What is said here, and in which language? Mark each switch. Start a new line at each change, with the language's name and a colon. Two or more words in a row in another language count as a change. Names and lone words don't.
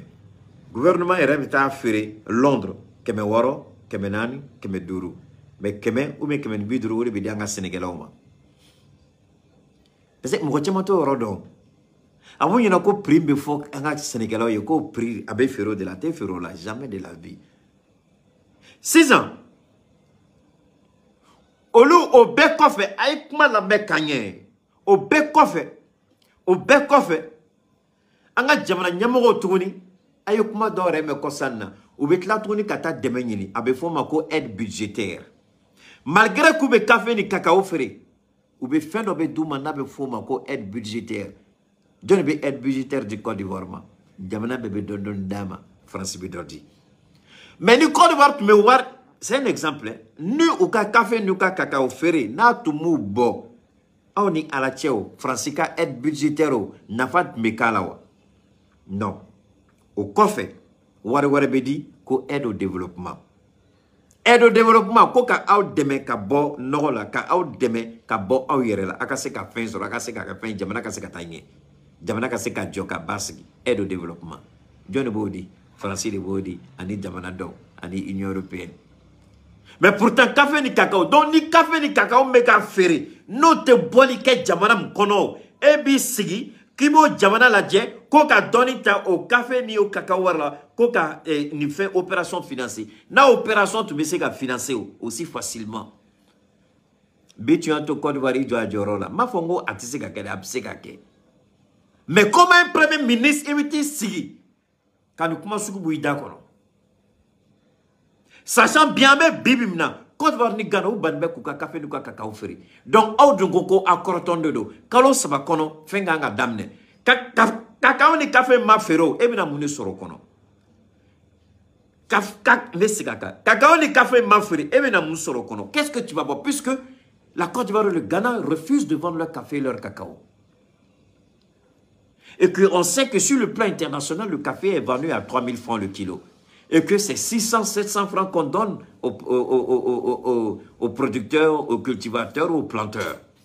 Bambara: Gouvernement yɛrɛ bɛ taa feere Londres 600, 400, 500. Mais 100
French: ou bien
Bambara: 150 o de bɛ di an ka sɛnɛkɛlaw ma.
French: Parce que
Bambara: mɔgɔ caman t'o yɔrɔ dɔn. A mun ɲɛna ko prix bɛ fɔ an ka sɛnɛkɛlaw ye ko prix a bɛ feere o de la, a tɛ feere o la,
French: jamais de la vie.
Bambara: Sisan olu o bɛɛ kɔfɛ a ye kuma lamɛn ka ɲɛ. O bɛɛ kɔfɛ an ka jamana ɲɛmɔgɔw tuguni a ye kuma dɔw yɛrɛ mɛn kɔsan na. U bɛ tila tuguni ka taa dɛmɛ ɲini. A bɛ fɔ o ma ko
French: aide budgétaire.
Bambara: Malgré k'u bɛ café ni cacao feere, u bɛ fɛn dɔ bɛ d'u ma n'a bɛ fɔ o ma ko
French: aide budgétaire.
Bambara: Jɔn bɛ
French: aide budgétaire
Bambara: di Côte d'Ivoire ma? Jamana bɛɛ bɛ dɔɔni d'a ma. France bɛ dɔ di. Mais ni Côte d'Ivoire tun bɛ wari,
French: c'est un exemple.
Bambara: Ni u ka café n'u ka cacao feere n'a tun m'u bɔ, aw ni ala cɛ o, France ka
French: aide budgétaire
Bambara: o, nafa tun bɛ k'a la wa? Non. O kɔfɛ, wari wɛrɛ bɛ di ko
French: aide au développement. Aide au développement
Bambara: ko ka aw dɛmɛ ka bɔ nɔgɔ la, ka aw dɛmɛ ka bɔ aw yɛrɛ la, a ka se ka fɛn sɔrɔ, a ka se ka fɛn, jamana ka se ka taa ɲɛ. Jamana ka se ka jɔ ka basigi.
French: Aide au développement.
Bambara: Jɔn de b'o di? Faransi de b'o di, ani jamana dɔw, ani Union européenne.
French: Mais pourtant,
Bambara: café ni cacao, donc ni café ni cacao bɛ ka feere, n'o tɛ bɔli kɛ jamana min kɔnɔ, e b'i sigi k'i b'o jamana lajɛ, ko ka dɔɔni ta o café ni o cacao wari la, ko ka nin fɛn
French: opération financer.
Bambara: N'a opération tun bɛ se ka financer
French: aussi facilement.
Bambara: Bi tu to Côte d'Ivoire i jɔ a jɔyɔrɔ la. N b'a fɔ n ko a tɛ se ka kɛ dɛ, a bɛ se ka kɛ.
French: Mais comment un premier ministre
Bambara: i bɛ t'i sigi ka nin kuma sugu bɔ i da kɔnɔ?
French: Sachant bien
Bambara: bɛ bi min na Côte d'Ivoire ni Ghana u banni bɛ k'u ka café n'u ka cacao feere. Donc aw dun ko aw kɔrɔtɔn de don. Kalo 3 kɔnɔ fɛn kan ka daminɛ. Cacao ni café ma feere o, e bɛna mun de sɔrɔ o kɔnɔ? Ne sigi a kan. Cacao ni café ma feere, e bɛna mun sɔrɔ o kɔnɔ?
French: Qu'est-ce que tu vas voir? Puisque la Côte d'Ivoire et le Ghana refusent de vendre leur café et leur cacao. Et qu'on sait que sur le plan international, le café est vendu à 3000 francs le kilo. Et que c'est 600, 700 francs qu'on donne aux producteurs, aux cultivateurs, aux planteurs.